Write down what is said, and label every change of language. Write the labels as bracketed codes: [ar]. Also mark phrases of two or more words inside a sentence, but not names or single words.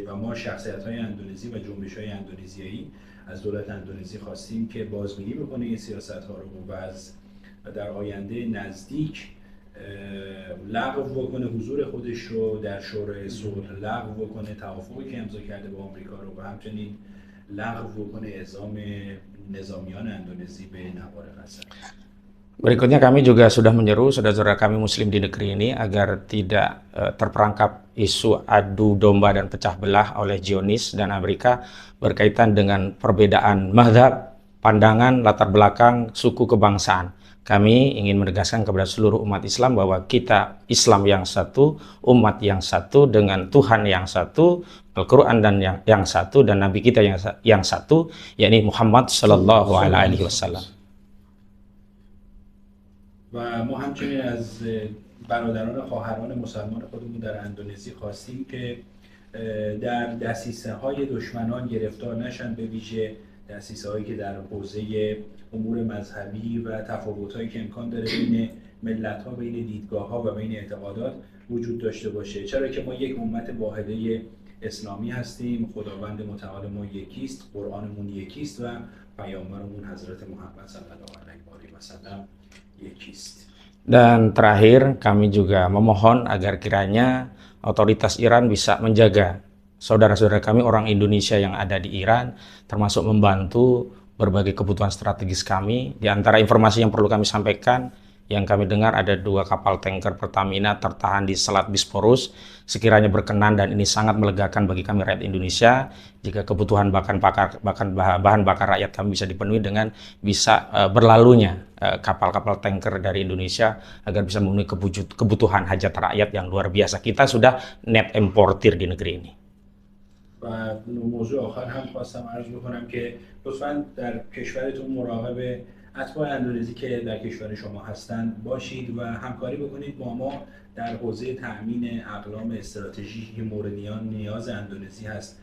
[fa] و ما شخصیت‌های اندونزی و جنبش‌های اندونزیایی از دولت اندونزی خواستیم که بازبینی بکنه این سیاست‌ها رو و در آینده نزدیک لغو بکنه حضور خودش رو در شورای صلح، لغو بکنه توافقی که امضا کرده با آمریکا رو و همچنین لغو بکنه اعزام نظامیان اندونزی به نوار غزه. [id] Berikutnya kami juga sudah menyeru saudara-saudara kami muslim di negeri ini agar tidak terperangkap isu adu domba dan pecah belah oleh Zionis dan Amerika berkaitan dengan perbedaan mazhab, pandangan, latar belakang, suku, kebangsaan. Kami ingin menegaskan kepada seluruh umat Islam bahwa kita Islam yang satu, umat yang satu, dengan Tuhan yang satu, Al-Quran dan yang satu, dan Nabi kita yang satu, yakni Muhammad [ar] صلى الله عليه وسلم. [fa] و ما همچنین از برادران خواهران مسلمان خودمون در اندونزی خواستیم که در دسیسه‌های دشمنان گرفتار نشن، به ویژه دسیسه‌هایی که در حوزه امور مذهبی و تفاوت‌هایی که امکان داره بین ملت‌ها، بین دیدگاه‌ها و بین اعتقادات وجود داشته باشه، چرا که ما یک امت واحده اسلامی هستیم، خداوند متعال ما یکیست، قرآنمون یکیست و پیامبرمون حضرت محمد [ar] صلی الله علیه و سلم [fa] یکیست. [id] Dan terakhir kami juga memohon agar kiranya otoritas Iran bisa menjaga saudara-saudara kami orang Indonesia yang ada di Iran, termasuk membantu berbagai kebutuhan strategis kami. Di antara informasi yang perlu kami sampaikan, Yang kami dengar ada 2 kapal tanker Pertamina tertahan di Selat Bisporus. Sekiranya berkenan, dan ini sangat melegakan bagi kami rakyat Indonesia, jika kebutuhan bahan bakar rakyat kami bisa dipenuhi dengan bisa berlalunya kapal-kapal tanker dari Indonesia agar bisa memenuhi kebutuhan hajat rakyat yang luar biasa. Kita sudah [en] net importer [id] di negeri ini. [fa] و موضوع آخر هم خواستم عرض بکنم که لطفاً در کشورتون مراقب اتباع اندونزی که در کشور شما هستند باشید و همکاری بکنید با ما در حوزه تأمین اقلام استراتژیکی که مورد نیاز اندونزی هست.